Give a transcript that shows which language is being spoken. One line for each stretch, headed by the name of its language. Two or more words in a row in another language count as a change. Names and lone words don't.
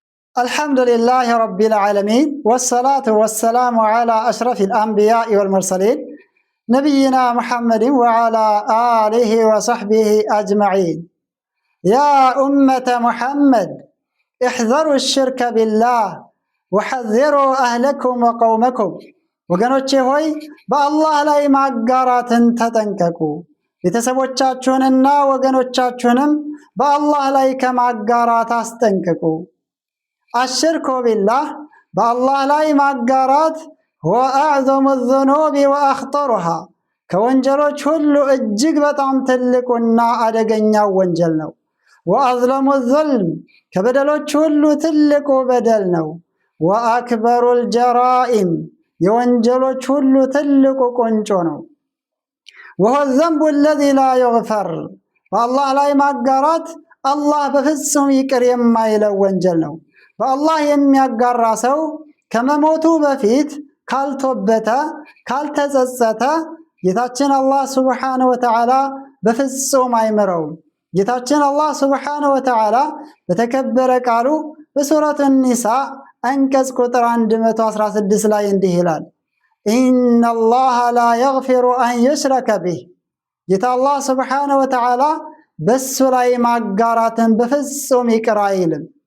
Arabic: الحمد لله رب العالمين والصلاة والسلام على أشرف الأنبياء والمرسلين نبينا محمد وعلى آله وصحبه أجمعين. يا أمة محمد احذروا الشرك بالله وحذروا أهلكم وقومكم.
Amharic: ወገኖቼ ሆይ በአላህ ላይ ማጋራትን ተጠንቀቁ። ቤተሰቦቻችሁንና ወገኖቻችሁንም በአላህ ላይ ከማጋራት አስጠንቅቁ።
Arabic: الشرك بالله
Amharic: በአላህ ላይ ማጋራት
Arabic: وأعظم الذنوب وأخطرها
Amharic: ከወንጀሎች ሁሉ እጅግ በጣም ትልቁና አደገኛው ወንጀል ነው።
Arabic: وأظلم الظلم
Amharic: ከበደሎች ሁሉ ትልቁ በደል ነው።
Arabic: وأكبر الجرائم
Amharic: የወንጀሎች ሁሉ ትልቁ ቁንጮ ነው።
Arabic: وهو الذنب الذي لا يغفر
Amharic: በአላህ ላይ ማጋራት አላህ በፍጹም ይቅር የማይለው ወንጀል ነው። በአላህ የሚያጋራ ሰው ከመሞቱ በፊት ካልተወበተ ካልተጸጸተ ጌታችን አላህ
Arabic: سبحانه وتعالى
Amharic: በፍጹም አይምረውም። ጌታችን አላህ
Arabic: سبحانه وتعالى
Amharic: በተከበረ ቃሉ በሱረቱ ኒሳ አንቀጽ ቁጥር 116 ላይ እንዲህ ይላል፣
Arabic: إن الله لا يغفر أن يشرك به
Amharic: ጌታ አላህ
Arabic: سبحانه وتعالى
Amharic: በሱ ላይ ማጋራትን በፍጹም ይቅር አይልም።